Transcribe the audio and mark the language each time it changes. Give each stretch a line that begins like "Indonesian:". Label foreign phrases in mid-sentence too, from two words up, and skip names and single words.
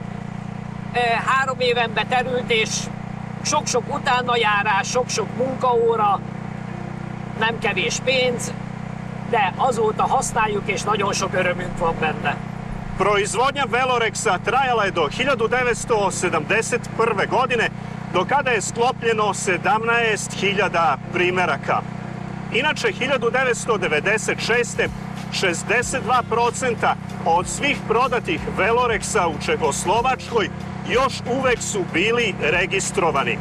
Hungarian: 3 éven beterült, és sok-sok utánajárás, sok-sok munkaóra, nem kevés pénz, de azóta használjuk, és nagyon sok örömünk van benne.
Serbian: Proizvodnja Velorexa trajala je do 1971. godine, do kada je sklopljeno 17.000 primeraka. Inače, 1996. 62% od svih prodatih Velorexa u Čehoslovačkoj još uvek su bili registrovani.